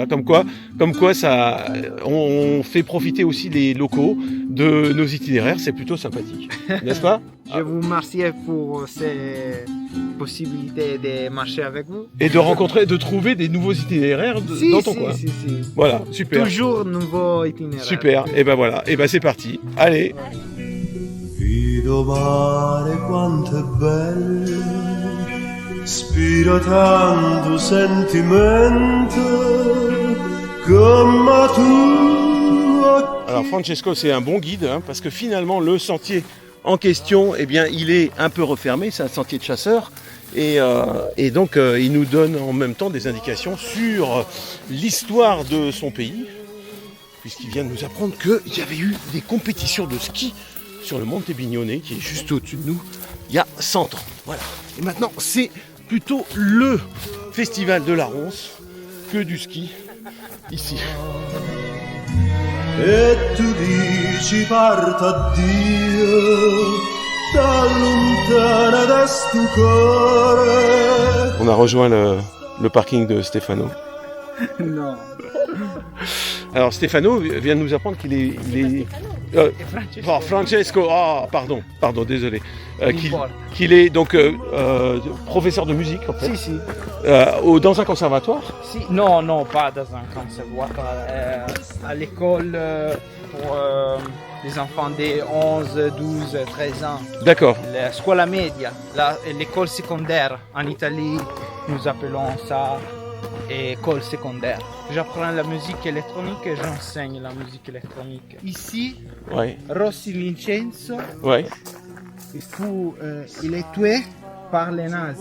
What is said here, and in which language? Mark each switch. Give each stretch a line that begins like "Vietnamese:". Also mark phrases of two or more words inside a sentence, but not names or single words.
French: voilà, comme quoi ça, on fait profiter aussi les locaux de nos itinéraires, c'est plutôt sympathique, n'est-ce pas? Je vous remercie pour cette possibilité de marcher avec vous. Et de trouver des nouveaux itinéraires dans ton coin. Si. Voilà, super. Toujours nouveau itinéraire. Super, et ben voilà, et ben c'est parti. Allez.
Italian: Vedo mare quanto è bello, spira tanto sentimento, come tu.
French: Alors Francesco, c'est un bon guide, hein, parce que finalement le sentier en question, eh bien, il est un peu refermé, c'est un sentier de chasseurs. Et donc il nous donne en même temps des indications sur l'histoire de son pays, puisqu'il vient de nous apprendre qu'il y avait eu des compétitions de ski sur le Monte Bignone, qui est juste au-dessus de nous, il y a 100 ans. Voilà. Et maintenant, c'est plutôt le festival de la ronce que du ski ici.
Italian: E tu dici parto addio, da lontana da sto cuore.
French: On a rejoint le parking de Stefano. Non. Alors Stefano vient de nous apprendre qu'il est Francesco, pardon, désolé, qu'il est donc professeur de musique en fait, Si. dans un conservatoire. Si. Non, pas dans un conservatoire. À l'école pour les enfants de 11, 12, 13 ans. D'accord.
Italian: La scuola media,
French: l'école secondaire. En Italie, nous appelons ça école secondaire. J'apprends la musique électronique et j'enseigne la musique électronique. Ici, Ouais. Rossi Vincenzo, Ouais. il est tué par les nazis.